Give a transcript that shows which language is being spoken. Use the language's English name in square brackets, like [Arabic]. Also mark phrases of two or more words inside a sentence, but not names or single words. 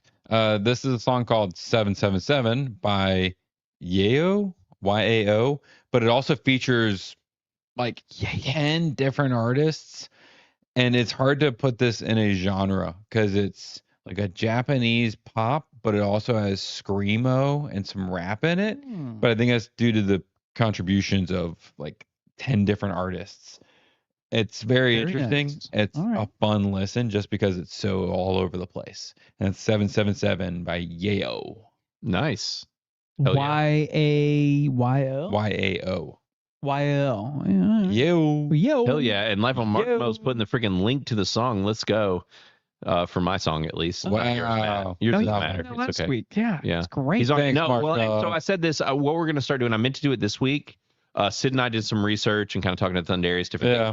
[English] This is a song called 777 by Yao, Y-A-O, but it also features like 10 different artists, and it's hard to put this in a genre because it's like a Japanese pop, but it also has screamo and some rap in it. But I think that's due to the contributions of like 10 different artists. It's very interesting. Nice. It's a fun listen just because it's so all over the place. And it's 777 by Yao. Nice. Y-A-Y-O? Y-A-O. Y-O. Yo. Hell yeah. And Life on Marshmallow's putting the freaking link to the song. Let's go. For my song, at least. Wow. Yours doesn't No, matter. No, It's that's okay. sweet. Yeah, Yeah. it's great. He's on. Thanks, No, well, Marshmallow. so I said this. What we're going to start doing, I meant to do it this week. Sid and I did some research and kind of talking to Thundarius, different things.